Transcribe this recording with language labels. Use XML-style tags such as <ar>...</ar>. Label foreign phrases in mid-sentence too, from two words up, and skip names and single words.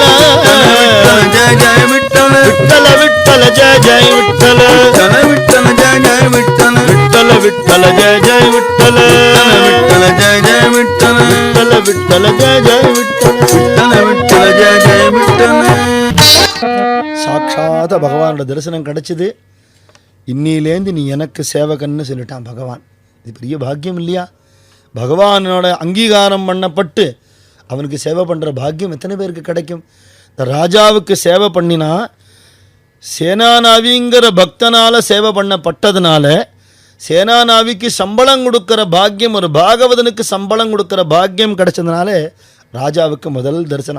<mr>जय जय विठ्ठल विठ्ठल विठ्ठल जय जय विठ्ठल विठ्ठल जय जय विठ्ठल विठ्ठल विठ्ठल जय जय विठ्ठल विठ्ठल जय जय विठ्ठल विठ्ठल विठ्ठल जय जय विठ्ठल विठ्ठल जय जय विठ्ठल</mr> <ta>சாட்சாத பகவானோட தரிசனம் கிடைச்சிது. இன்னிலேருந்து நீ எனக்கு சேவகன்னு சொல்லிட்டான் பகவான். இது பெரிய பாக்கியம் இல்லையா? பகவானோட அங்கீகாரம் பண்ணப்பட்டு அவனுக்கு சேவை பண்ணுற பாக்கியம் எத்தனை பேருக்கு கிடைக்கும்? இந்த ராஜாவுக்கு சேவை பண்ணினா சேனாநாவிங்கிற பக்தனால் சேவை பண்ணப்பட்டதுனால சேனாநாவிக்கு சம்பளம் கொடுக்குற பாக்கியம், ஒரு பாகவதனுக்கு சம்பளம் கொடுக்குற பாக்கியம் கிடைச்சதுனால ராஜாவுக்கு முதல் தரிசனம்.</ta>